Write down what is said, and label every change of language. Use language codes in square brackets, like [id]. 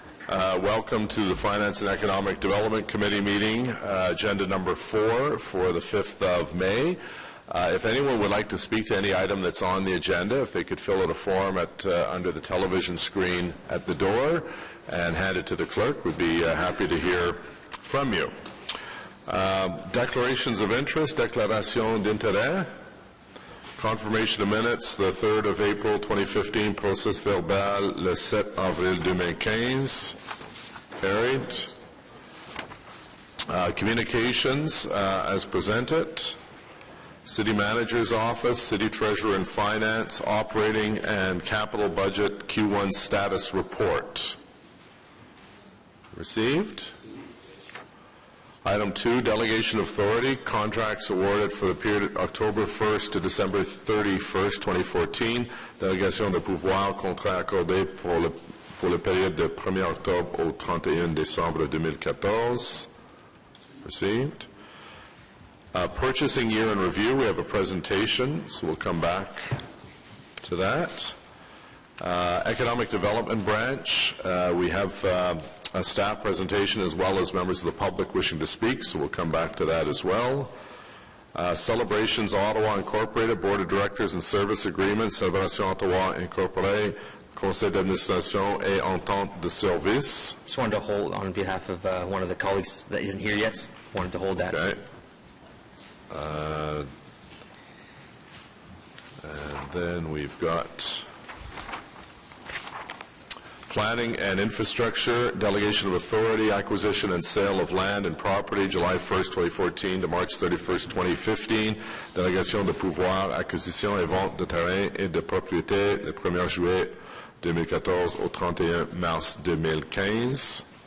[en] Welcome to the Finance and Economic Development Committee meeting, agenda number 4 for the 5th of May. If anyone would like to speak to any item that's on the agenda, if they could fill out a form under the television screen at the door and hand it to the clerk, we'd be happy to hear from you. Declarations of interest, [fr] déclaration d'intérêt. [en] Confirmation of minutes, the 3rd of April 2015, [fr] process verbal, le 7 avril 2015. [en] Carried. Communications as presented. City Manager's Office, City Treasurer and Finance, Operating and Capital Budget Q1 Status Report. Received. Item 2, Delegation of Authority, contracts awarded for the period October 1st to December 31st, 2014. [fr] Délégation de pouvoir, contrat accordé pour la période de 1er octobre au 31 décembre 2014. [en] Received. Purchasing year in review, we have a presentation, so we'll come back to that. Economic Development Branch, we have a staff presentation as well as members of the public wishing to speak, so we'll come back to that as well. Celebrations Ottawa Incorporated, Board of Directors and Service Agreement, [fr] Célébration Ottawa Incorporated, Conseil d'administration et entente de service. [en] Just wanted to hold on behalf of one of the colleagues that isn't here yet. Wanted to hold that. Okay. And then we've got Planning and Infrastructure, Delegation of Authority, Acquisition and Sale of Land and Property, July 1st, 2014 to March 31st, 2015. [fr] Délégation de pouvoir, acquisition et vente de terrain et de propriété le 1er juillet 2014 au 31 mars 2015.